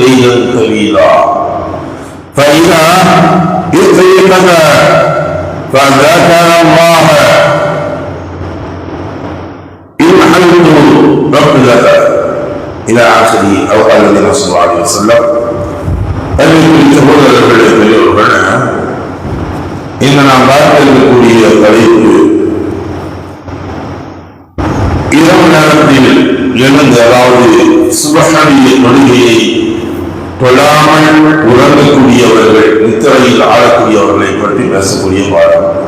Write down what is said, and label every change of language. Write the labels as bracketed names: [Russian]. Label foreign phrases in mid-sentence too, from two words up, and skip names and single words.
[Arabic] فإذا استيقظ فذكر الله يحمد عقدة إلى آخره أو قال النبي صلى الله عليه وسلم. [Tamil] இந்த நாம் பார்க்கக்கூடிய தலைப்பு இரவு நேரத்தில் எழுந்து, அதாவது சுபஹானிய தொழுகையை தொழாமல் உறங்கக்கூடியவர்கள், நித்திரையில் ஆளக்கூடியவர்களை பற்றி பேசக்கூடிய பாடம்.